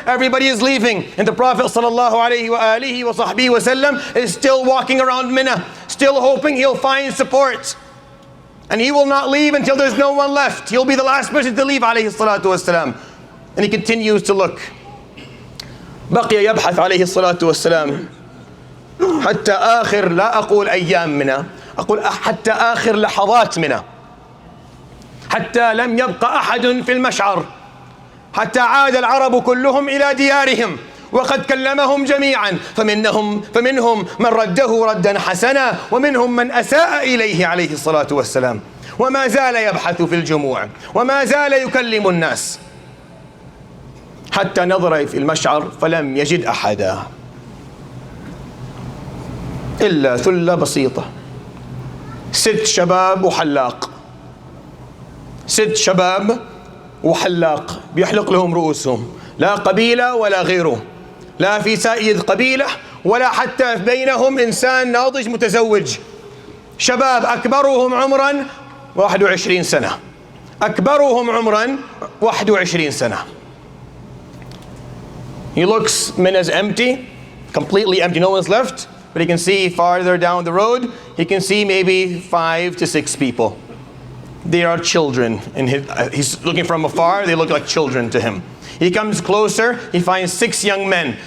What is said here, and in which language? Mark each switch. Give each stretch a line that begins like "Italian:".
English: Everybody is leaving. And the Prophet ﷺ is still walking around Mina, still hoping he'll find support. And he will not leave until there's no one left. He'll be the last person to leave ﷺ. And he continues to look.
Arabic: بقي يبحث عليه الصلاة والسلام حتى آخر لا أقول أيام منى أقول حتى آخر لحظات منى حتى لم يبقى أحد في المشعر حتى عاد العرب كلهم إلى ديارهم وقد كلمهم جميعا فمنهم من رده ردا حسنا ومنهم من أساء إليه عليه الصلاة والسلام وما زال يبحث في الجموع وما زال يكلم الناس حتى نظر في المشعر فلم يجد أحدا إلا ثلة بسيطة 6 شباب وحلاق 6 شباب وحلاق بيحلق لهم رؤوسهم لا قبيلة ولا غيره لا في سائد قبيلة ولا حتى بينهم إنسان ناضج متزوج شباب أكبرهم عمرا 21 سنة أكبرهم عمرا 21 سنة.
English: He looks, Mina's empty, completely empty, no one's left. but he can see farther down the road, he can see maybe 5 to 6 people. They are children. He's looking from afar, they look like children to him. He comes closer, he finds 6 young men.